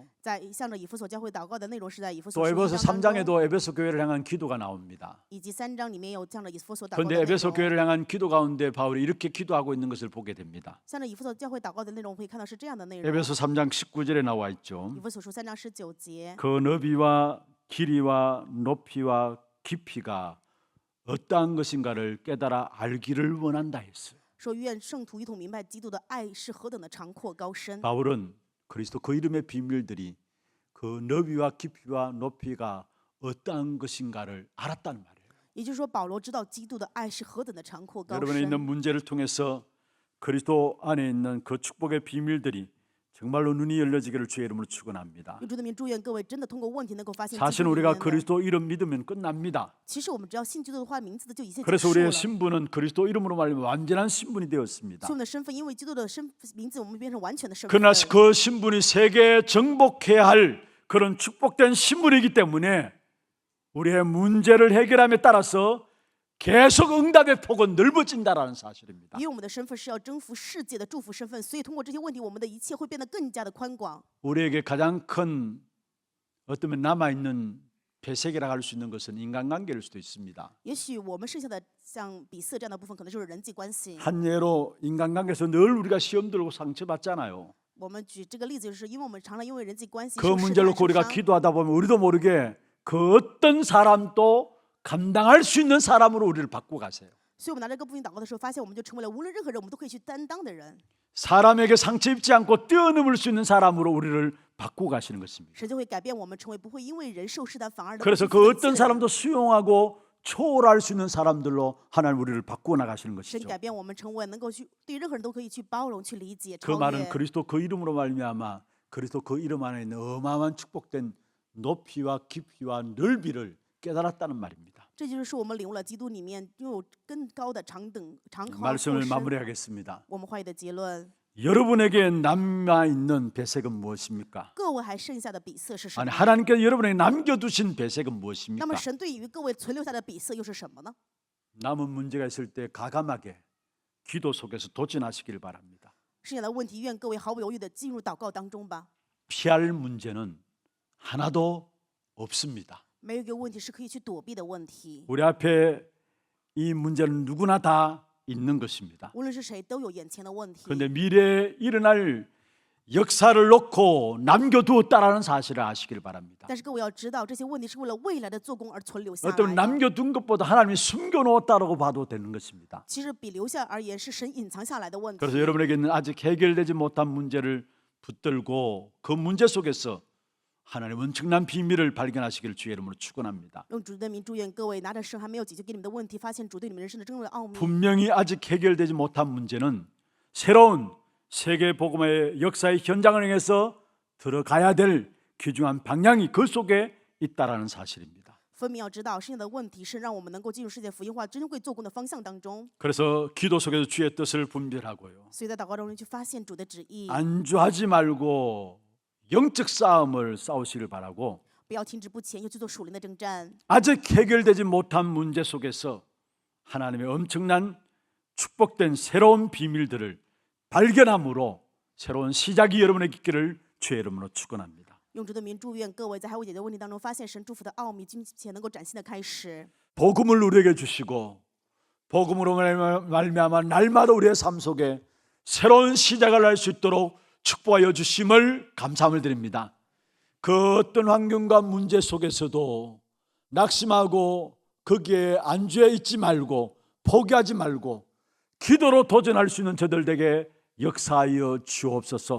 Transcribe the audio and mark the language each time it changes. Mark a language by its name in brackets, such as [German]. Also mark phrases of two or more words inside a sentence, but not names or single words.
[Chinese] 在向着以弗所教会祷告的内容是在以弗 [Korean] 또 [Chinese] 所书 [Korean] 에베소 [Chinese] 1章当中， [Korean] 3장에도 에베소 교회를 향한 기도가 나옵니다. [Chinese] 以及3章里面有向着以弗所祷告的 [Korean] 그런데 [Chinese] 内 [Korean] 에베소 [Chinese] 容。 [Korean] 교회를 향한 기도 가운데 바울이 이렇게 기도하고 있는 것을 보게 됩니다. [Chinese] 向着以弗所教会祷告的内容，我们可以看到是这样的内容。 [Korean] 에베소 3장 19절에 나와 있죠. [Chinese] 以弗所书3章19节， [Korean] 그 너비와 길이와 높이와 깊이가 어떠한 것인가를 깨달아 알기를 원한다 했어요. [Chinese] 说愿圣徒一同明白基督的爱是何等的长阔高深。 [Korean] 바울은 그리스도 그 이름의 비밀들이 그 너비와 깊이와 높이가 어떠한 것인가를 알았다는 말이에요. [Chinese] 也就是说，保罗知道基督的爱是何等的长阔高 [Korean] 여러분의 있는 [Chinese] 深。 [Korean] 문제를 통해서 그리스도 안에 있는 그 축복의 비밀들이 정말로 눈이 열려지기를 주의 이름으로 축원합니다. [Chinese] 用主的名祝愿各位真的通过问题能够发现基 [Korean] 사실 [Chinese] 督里 [Korean] 우리가 [Chinese] 面的。 [Korean] 그리스도 이름 믿으면 끝납니다. [Chinese] 其实我们只要信基督的话，名字的就一切结 [Korean] 그래서 [Chinese] 束 [Korean] 우리의 [Chinese] 了。 [Korean] 신분은 그리스도 이름으로 말하면 완전한 신분이 되었습니다. [Chinese] 所以我们的身份，因为基督的名字，我们变成完全的身份。 [Korean] 그러나 그 신분이 세계에 정복해야 할 그런 축복된 신분이기 때문에 우리의 문제를 해결함에 따라서 계속 응답의 폭은 넓어진다라는 사실입니다. [Chinese] 因为我们的身份是要征服世界的祝福身份，所以通过这些问题，我们的一切会变得更加的宽广。 [Korean] 우리에게 가장 큰 어쩌면 남아있는 배색이라고 할 수 있는 것은 인간관계일 수도 있습니다. [Chinese] 也许我们剩下的像比色这样的部分，可能就是人际关系。 [Korean] 한 예로 인간관계에서 늘 우리가 시험 들고 상처받잖아요. [Chinese] 我们举这个例子，就是因为我们常常因为人际关系 [Korean] 그 [Chinese] 受试 [Korean] 문제를 [Chinese] 探 [Korean] 놓고 [Chinese] 受 [Korean] 우리가 [Chinese] 伤。 [Korean] 기도하다 보면 우리도 모르게 그 어떤 사람도 감당할 수 있는 사람으로 우리를 바꾸고 가세요. [Chinese] 所以我们拿这个部分祷告的时候，发现我们就成为了无论任何人，我们都可以去担当的人。 [Korean] 사람에게 상처 입지 않고 뛰어넘을 수 있는 사람으로 우리를 바꾸고 가시는 것입니다. [Chinese] 神就会改变我们，成为不会因为人受试探反而能够 [Korean] 그래서 [Chinese] 去 [Korean] 그 [Chinese] 负 [Korean] 어떤 [Chinese] 起的人。 [Korean] 사람도 수용하고 초월할 수 있는 사람들로 하나님 우리를 바꾸어 나가시는 [Chinese] 神 [Korean] 것이죠. [Chinese] 改变我们，成为能够去对任何人都可以去包容、去理解、 [Korean] 그 [Chinese] 超 [Korean] 말은 [Chinese] 越。 [Korean] 그리스도 그 이름으로 말미암아 그리스도 그 이름 안에 있는 어마어마한 축복된 높이와 깊이와 넓이를 깨달았다는 말입니다. [Chinese] 这就是说，我们领悟了基督里面拥有更高的长宽 [Korean] 말씀을 [Chinese] 阔深。 [Korean] 마무리하겠습니다. [Chinese] 我们话语的结论， [Korean] 여러분에게 남아 있는 배색은 무엇입니까? [Chinese] 各位还剩下的比色是什 [Korean] 아니 [Chinese] 么？ [Korean] 하나님께서 여러분에게 남겨두신 배색은 [Chinese] 那么 [Korean] 무엇입니까? [Chinese] 神对于各位存留下的比色又是什么呢？ [Korean] 남은 문제가 있을 때 가감하게 기도 속에서 도전하시길 바랍니다. [Chinese] 剩下的问题，愿各位毫不犹豫的进入祷告当中吧。 [Korean] 피할 문제는 하나도 없습니다. [Chinese] 没有一个问题是可以去躲避的问题， [Korean] 우리 앞에 이 문제는 누구나 다 있는 것입니다. [Chinese] 无论是谁都有眼前的问题。 [Korean] 그런데 미래에 일어날 역사를 놓고 남겨두었다라는 사실을 아시길 바랍니다. [Chinese] 但是各位要知道，这些问题是为了未来的做工而存留下来 [Korean] 어떤 [Chinese] 的。 [Korean] 남겨둔 것보다 하나님이 숨겨놓았다라고 봐도 되는 것입니다. [Chinese] 其实比留下而言，是神隐藏下来的问题。 [Korean] 그래서 여러분에게 있는 아직 해결되지 못한 문제를 붙들고 그 문제 속에서 하나님의 엄청난 비밀을 발견하시기를 주의 이름으로 축원합니다. [Chinese] 用主的名祝愿各位拿着神还没有解决给你们的问题，发现主对你们人生的真正的奥秘。 [Korean] 분명히 아직 해결되지 못한 문제는 새로운 세계 복음의 역사의 현장을 향해서 들어가야 될 귀중한 방향이 그 속에 있다라는 사실입니다. [Chinese] 分明要知道，剩下的问题是让我们能够进入世界福音化珍贵做工的方向当中。 [Korean] 그래서 기도 속에서 주의 뜻을 분별하고요. [Chinese] 所以在祷告中去发现主的旨意， [Korean] 안주하지 말고 영적 싸움을 싸우시길 바라고 [Chinese] 不要停止不前，又去做属灵的征战。 [Korean] 아직 해결되지 못한 문제 속에서 하나님의 엄청난 축복된 새로운 비밀들을 발견함으로 새로운 시작이 여러분의 있기를 주의 이름으로 축원합니다. [Chinese] 用主的名祝愿各位在还未解决问题当中发现神祝福的奥秘，并且能够崭新的开始。 [Korean] 복음을 우리에게 주시고 복음으로 말미암아 날마다 우리의 삶 속에 새로운 시작을 할 수 있도록 축복하여 주심을 감사함을 드립니다. 그 어떤 환경과 문제 속에서도 낙심하고 거기에 안주해 있지 말고 포기하지 말고 기도로 도전할 수 있는 저들에게 역사하여 주옵소서.